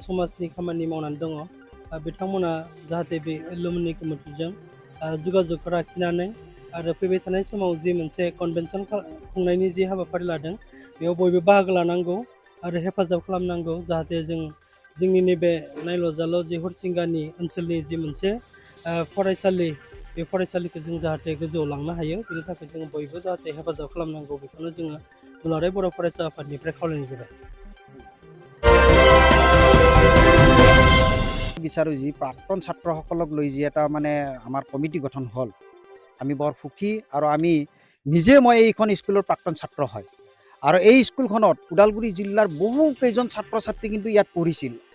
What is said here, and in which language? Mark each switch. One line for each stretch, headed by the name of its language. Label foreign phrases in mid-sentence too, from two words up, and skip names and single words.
Bodo: समाजनि खामानि मावनानै दङ, बिथांमोना जाहाथे बे एलुमनि कमिटिजों जगाजग लाखिनानै आरो फैबाय थानाय समाव जि मोनसे कनभेनसन खुंनायनि जि हाबाफारि लादों, बेयाव बयबो बाहागो लानांगौ आरो हेफाजाब खालामनांगौ जाहाथे जोंनि नैबे नायल' जाल' जे हरिसिंगानि ओनसोलनि जि मोनसे फरायसालि बे फरायसालिखौ जों जाहाथे गोजौआव लांनो हायो बेनि थाखाय जों बयबो जाहाथे हेफाजाब खालामनांगौ बेखौनो जोङो दुलाराय बर' फरायसा आफादनिफ्राय खावलायनाय जाबाय।
Assamese: বিচাৰোঁ যি প্ৰাক্তন ছাত্ৰসকলক লৈ যি এটা মানে আমাৰ কমিটি গঠন হ'ল আমি বৰ সুখী আৰু আমি নিজে মই এইখন স্কুলৰ প্ৰাক্তন ছাত্ৰ হয় আৰু এই স্কুলখনত ওদালগুৰি জিলাৰ বহু কেইজন ছাত্ৰ ছাত্ৰী কিন্তু ইয়াত পঢ়িছিল।